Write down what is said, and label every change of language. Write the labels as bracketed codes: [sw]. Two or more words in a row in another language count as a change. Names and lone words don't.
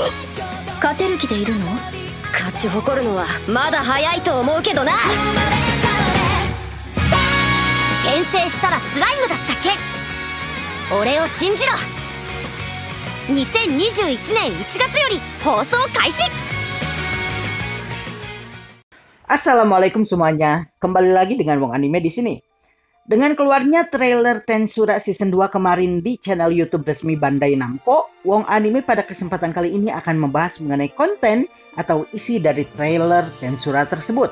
[ja] 勝てる気でいるの？勝ち誇るのはまだ早いと思うけどな。転生したらスライムだった件、俺を信じろ。2021年1月より放送開始。 [id] Assalamualaikum semuanya. Kembali lagi dengan Wong Anime di sini. Dengan keluarnya trailer Tensura Season 2 kemarin di channel YouTube resmi Bandai Namco, Wong Anime pada kesempatan kali ini akan membahas mengenai konten atau isi dari trailer Tensura tersebut.